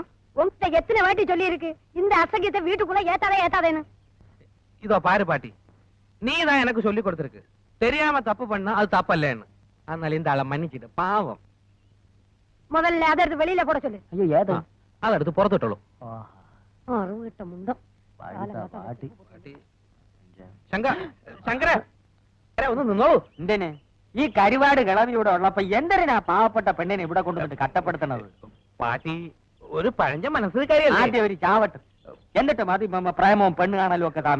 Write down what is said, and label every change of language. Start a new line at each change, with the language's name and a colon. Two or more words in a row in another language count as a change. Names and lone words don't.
Tamil: உன்கிட்ட எத்தனை வாட்டி சொல்லி இருக்கு இந்த அசகியத்தை வீட்டுக்குள்ள ஏத்தாதேன்னு? இதோ பாரு பாட்டி, நீ தான் எனக்கு சொல்லி கொடுத்திருக்கு தெரியாம தப்பு பண்ணா அது தப்பு இல்லன்னு. அதனால இந்த ஆளை மன்னிச்சிட்டு பாவம். முதல்ல அதை எடுத்து வெளியில போட சொல்லு. ஐயோ ஏதோ அதை எடுத்து புறத்துட்டோம். அறுவிட்ட முண்டம்
Malayalam: പാട്ടി. ശങ്കര ഒന്ന് നിന്നോ. എന്തിന് ഈ കരിവാട് കിളവി ഇവിടെ ഉള്ളപ്പോ എന്തിനാ പാവപ്പെട്ട പെണ്ണിനെ ഇവിടെ കൊണ്ടുവന്നിട്ട് കട്ടപ്പെടുത്തണത്? പാട്ടി ഒരു പഴഞ്ച മനസ്സിൽ കാര്യമല്ലേ. ആദ്യം ഒരു ചാവട്ട്, എന്നിട്ട് മതി പ്രേമവും പെണ്ണ് കാണലും ഒക്കെ സ്വാമി.